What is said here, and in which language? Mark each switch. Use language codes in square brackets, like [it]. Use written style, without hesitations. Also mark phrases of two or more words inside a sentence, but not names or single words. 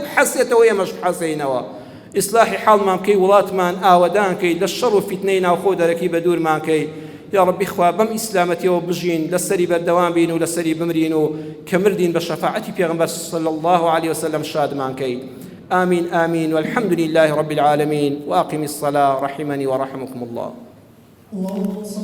[ckb] بحەسێتەوە ئێمەش بحەسەینەوە ئیسلاحی حاڵمان بکەی وڵاتمان ئاوەدان کەی لە شەڕ و فیتنەی ناوخۆ دەرەکی بە دوورمان کەی یا ربی خوا بەم ئیسلامەتیەوە بژین لەسەری بەردەوام بین و لەسەری بمرین و کە مردین بە شەفاعەتی پێغەمبەر [ar] صلی الله عليه وسلم [ckb] شادمان کەی [ar] آمين آمين والحمد لله رب العالمين وأقم الصلاة رحمني ورحمكم الله.